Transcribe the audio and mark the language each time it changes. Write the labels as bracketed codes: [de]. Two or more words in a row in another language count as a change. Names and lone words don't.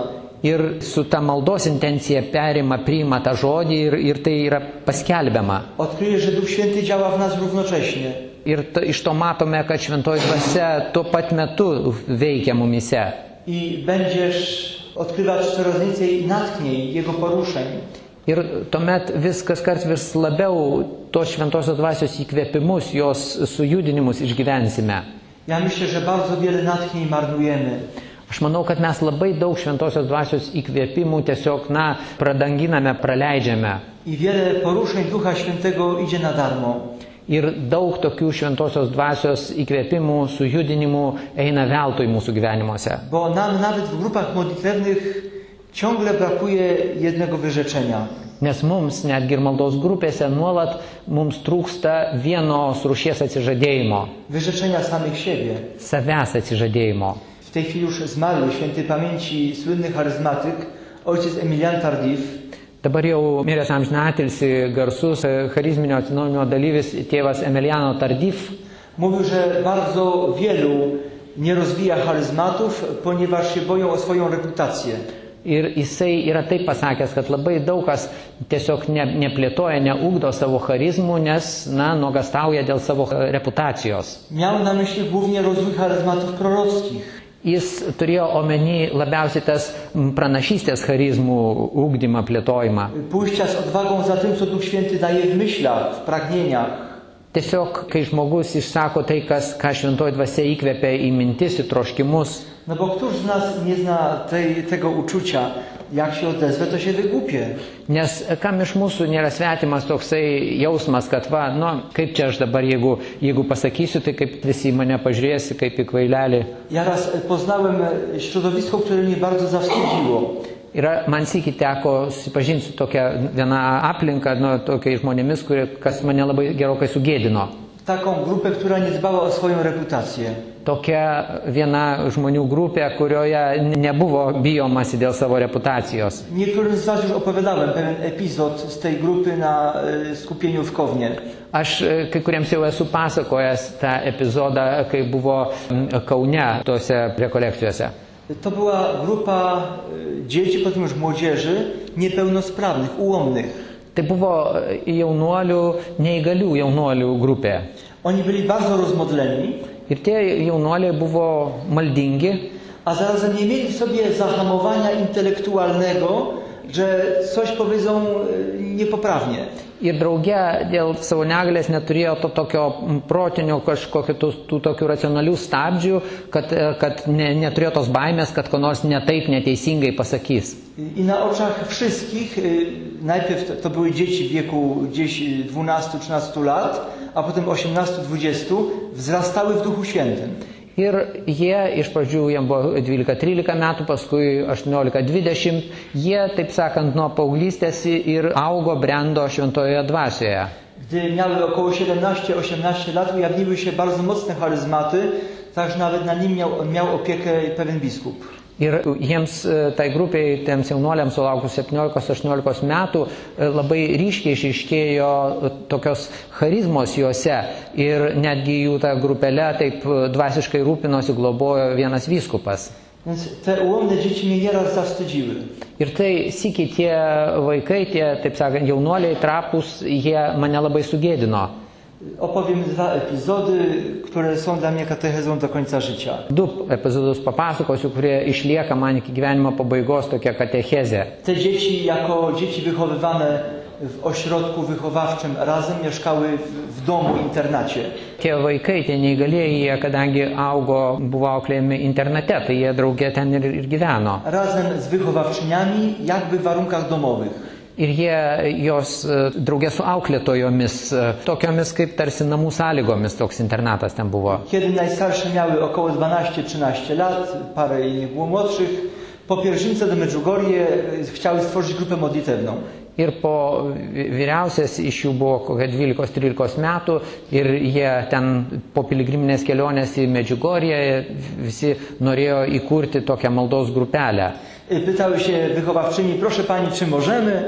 [lt] Ir su ta maldos intencija priima tą žodį ir tai yra paskelbiama. [pl] Odkryjesz, że Duch Święty działa w nas równocześnie. [lt] Ir iš to matome, kad šventoji dvasia tuo pat metu veikia mumise. [pl] I będziesz odkrywać coraz więcej natchnień, Jego poruszeń. [lt] Ir tuomet viskas kart vis labiau tos šventosios dvasios įkvėpimus, jos sujudinimus išgyvensime. [pl] Ja myślę, że bardzo wiele natchnień marnujemy. [lt] Aš manau, kad mes labai daug šventosios dvasios įkvėpimų tiesiog, pradanginame, praleidžiame. [pl] I wiele poruszeń Ducha Świętego idzie na darmo. [lt] Ir daug tokių šventosios dvasios įkvėpimų, sujudinimų eina veltui mūsų gyvenimuose. [pl] Bo nam nawet w grupach modlitewnych ciągle brakuje jednego wyrzeczenia. [lt] Nes mums, netgi ir maldos grupėse, nuolat mums trūksta vienos rūšies atsižadėjimo. [pl] Wyrzeczenia samych siebie. [lt] Savęs atsižadėjimo. [pl] W tej chwili już zmarły świętej pamięci słynny charyzmatyk, ojciec Emilian Tardif. [lt] Dabar jau miręs amžinatilsį garsus charizminio atsinaujinimo dalyvis tėvas Emiliano Tardif [pl] Mówił, że bardzo wielu nie rozwija charyzmatów, ponieważ się boją o swoją reputację. [lt] Ir jisai yra taip pasakęs, kad labai daug kas tiesiog neplėtoja, neugdo savo charizmų, nes, nuogastauja dėl savo reputacijos. [pl] Miał na myśli głównie rozwój charyzmatów prorockich. [lt] Jis turėjo omeny labiausiai tas pranašystės charizmų ugdymą, plėtojimą. [pl] Pójścia z odwagą za tym, co Duch Święty daje w myślach, w pragnieniach. [lt] Tiesiog, kai žmogus išsako tai, ką šventoji dvasia įkvepia į mintis, į troškimus. [pl] No bo któż z nas nie zna tego uczucia, jak się odezwę, to się wygłupie. [lt] Nes kam iš mūsų nėra svetimas toksai jausmas, kad kaip čia aš dabar, jeigu pasakysiu, tai kaip visi mane pažiūrėsi, kaip į kvailelį. [pl] Ja raz poznałem środowisko, które mnie bardzo zawstydziło. [lt] Man sykį teko susipažinti su tokia viena aplinka, tokiais žmonėmis, kas mane labai gerokai sugėdino. [pl] Taką grupę, która nie dbała o swoją reputację. [lt] Tokia viena žmonių grupė, kurioje nebuvo bijomasi dėl savo reputacijos. [pl] Niektórym z was już opowiadałem pewien epizod z tej grupy na skupieniu w Kownie. [lt] Aš kai kuriems jau esu pasakojęs tą epizodą, kai buvo Kaune tose rekolekcijose. [pl] To była grupa dzieci, potem już młodzieży, niepełnosprawnych, ułomnych. [lt] Tai buvo jaunuolių, neįgalių jaunuolių grupė. [pl] Oni byli bardzo rozmodleni. [lt] Ir tie jaunuoliai buvo maldingi. [pl] A zarazem nie mieli w sobie zahamowania intelektualnego, że coś powiedzą niepoprawnie. [lt] Ir drauge dėl savo negalės neturėjo to tokio protinio kažkokio tų tokių racionalių stabdžių, kad neturėjo tos baimės, kad ko nors netaip neteisingai pasakys. [pl] I na oczach wszystkich, najpierw to były dzieci w wieku gdzieś 12-13 lat, a potem 18-20, wzrastały w Duchu Świętym. [lt] Ir jie iš pradžių jiems buvo 12-13 metų, paskui 18-20, jie, taip sakant, nuo paauglystės ir augo, brendo šventojoje dvasioje. [pl] Gdy miały około 17-18 lat, ujawniły się bardzo mocne charyzmaty, tak że nawet na nim miał opiekę pewien biskup. [lt] Ir jiems, tai grupiai, tiems jaunuoliams sulaukus 17-18 metų, labai ryškiai išryškėjo tokios charizmos juose ir netgi jų tą grupelę taip dvasiškai rūpinosi, globojo vienas vyskupas. [pl] Więc te ułomne dzieci mnie nieraz zawstydziły. [lt] Ir tai sykį tie vaikai, tie, taip sakant, jaunuoliai trapus, jie mane labai sugėdino. [pl] Opowiem 2 epizody, które są dla mnie katechezą do końca życia. [lt] 2 epizodus papasakosiu, kurie išlieka man iki gyvenimo pabaigos tokia katechezė. [pl] Te dzieci jako dzieci wychowywane w ośrodku wychowawczym razem mieszkały w domu, internacie. [lt] Tie vaikai, tie neįgalieji, jie kadangi augo, buvo auklėjami internate, tai jie draugė ten ir gyveno. [pl] Razem z wychowawczyniami, jakby w warunkach domowych. [lt] Ir jie jos draugė su auklėtojomis, tokiomis kaip tarsi namų sąlygomis, toks internatas ten było. [pl] Kiedy najstarsze miały około 12-13 lat, parę innych było młodszych, po pielgrzymce do Medjugorje chciały stworzyć grupę modlitewną. [lt] Ir po vyriausias iš jų buvo kokia 12-13 metų ir jie ten po piligriminės kelionės į Medjugorję visi norėjo įkurti tokią maldos grupelę. [pl] Pytały się wychowawczyni, proszę pani, czy możemy?